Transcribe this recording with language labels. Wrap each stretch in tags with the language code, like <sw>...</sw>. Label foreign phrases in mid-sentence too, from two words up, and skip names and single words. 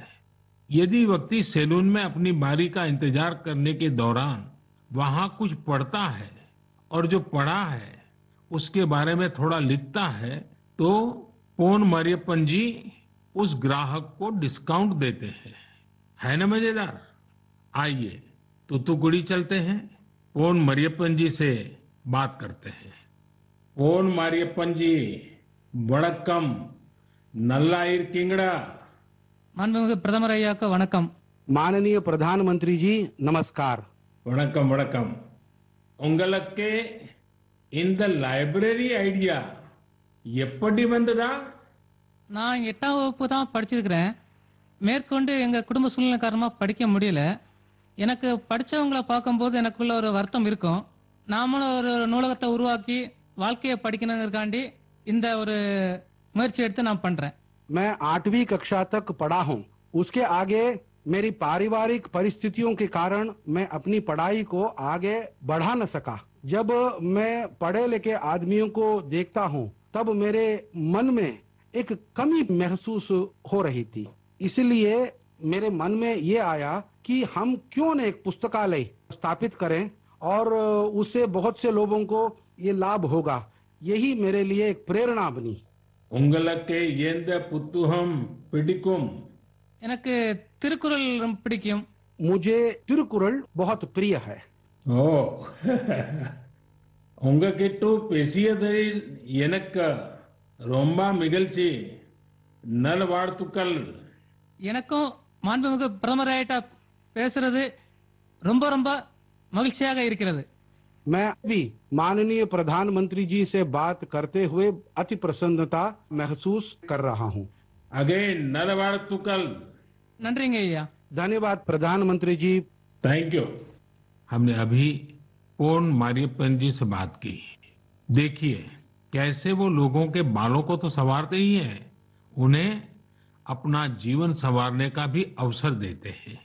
<hi>यदि व्यक्ति सैलून में अपनी बारी का इंतजार करने के दौरान वहां कुछ पढ़ता है और जो पढ़ा है उसके बारे में थोड़ा लिखता है तो पोन मारियप्पन जी उस ग्राहक को डिस्काउंट देते हैं। है ना मजेदार? आइए तूतुकुड़ी चलते हैं, पोन मारियप्पन जी से बात करते हैं। पोन मारियप्पन जी,</hi> <ta>வணக்கம், நல்லா இருக்கீங்களா। மாண்புமிகு பிரதமர் ஐயாக்கு வணக்கம்.</ta> <hi>माननीय प्रधानमंत्री जी नमस्कार.</hi> <ta>வணக்கம் வணக்கம். உங்களுக்கு இந்த</ta> <en>library idea</en> <ta>எப்படி வந்ததா? நான் 8ஆம் வகுப்பு தான் படிச்சிருக்கிறேன். மேற்கொண்டு எங்க குடும்ப சூழ்நிலை காரணமா படிக்க முடியல. எனக்கு படிச்சவங்கள பார்க்கும்போது எனக்குள்ள ஒரு வருத்தம் இருக்கும். நாமளும் ஒரு நூலகத்தை உருவாக்கி வாழ்க்கையை படிக்கணுங்கிறதுக்காண்டி இந்த ஒரு முயற்சி எடுத்து நான் பண்றேன்.</ta> <hi>मैं 8वीं कक्षा तक पढ़ा हूँ. उसके आगे मेरी पारिवारिक परिस्थितियों के कारण मैं अपनी पढ़ाई को आगे बढ़ा न सका. जब मैं पढ़े लिखे आदमियों को देखता हूँ तब मेरे मन में एक कमी महसूस हो रही थी. इसलिए मेरे मन में ये आया कि हम क्यों न एक पुस्तकालय स्थापित करें और उससे बहुत से लोगों को ये लाभ होगा। यही मेरे लिए एक प्रेरणा बनी।</hi> <ta>உங்களுக்கு எந்த புத்தகம் பிடிக்கும்? எனக்கு திருக்குறள் ரொம்ப பிடிக்கும்.</ta> <hi>मुझे तिरुकुरल बहुत प्रिय है।</hi> <ta>ஓ உங்ககிட்ட பேசியதில் எனக்கு ரொம்ப மகிழ்ச்சி. நல்வாழ்த்துக்கள். எனக்கும் மாண்புமிகு பிரதமராயிட்ட பேசுறது ரொம்ப ரொம்ப மகிழ்ச்சியாக இருக்கிறது.</ta> <hi>मैं भी माननीय प्रधानमंत्री जी से बात करते हुए अति प्रसन्नता महसूस कर रहा हूं।</hi> <ta>अगेन நல்வாழ்த்துக்கள்। நன்றிங்க ஐயா.</ta> <hi>धन्यवाद प्रधानमंत्री जी।</hi> <en>thank you.</en> <hi>हमने अभी पोन मारियप्पन जी से बात की। देखिए कैसे वो लोगों के बालों को तो संवारते ही हैं, उन्हें अपना जीवन संवारने का भी अवसर देते हैं।</hi>